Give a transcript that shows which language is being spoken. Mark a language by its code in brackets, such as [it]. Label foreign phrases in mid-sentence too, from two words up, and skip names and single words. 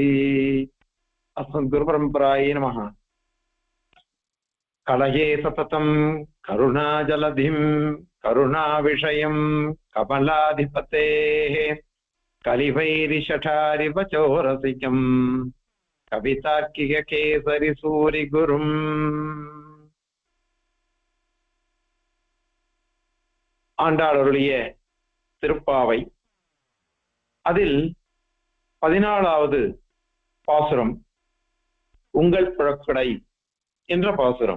[sa] अस्मद्गुरुपरम्परायै नमः। कलये सततं करुणाजलधिं करुणाविषयं कमलाधिपतेः कलिवैरिषठारिवचोरसिकम् कवितार्किककेसरी सूरिगुरुम्। [ta] ஆண்டாளருடைய திருப்பாவை அதில் 14வது பாசுரம் உங்கள் புழக்கடை என்ற பாசுரம்.